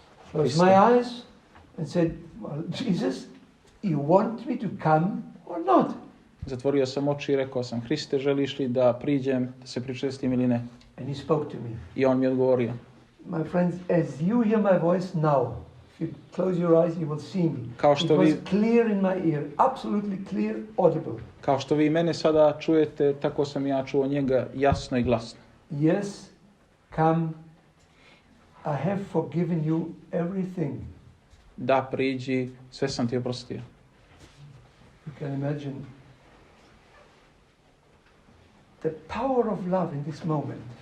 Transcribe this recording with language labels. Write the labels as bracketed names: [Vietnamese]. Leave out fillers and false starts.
[English] Closed my eyes and said, well, Jesus, you want me to come or not? [Serbian] Zatvorio sam oči i rekao sam, Hriste, želiš li da priđem, da se pričestim ili ne? [English] And he spoke to me. [Serbian] I on mi odgovorio. [English] My friends, as you hear my voice now, if you close your eyes, you will see me. It was clear in my ear, absolutely clear, audible. [Serbian] Kao što vi mene sada čujete, tako sam ja čuo njega jasno i glasno. [English] Yes, come, I have forgiven you everything. [Serbian] Da, priđi, sve sam ti oprostio. [English] You can imagine the power of love in this moment.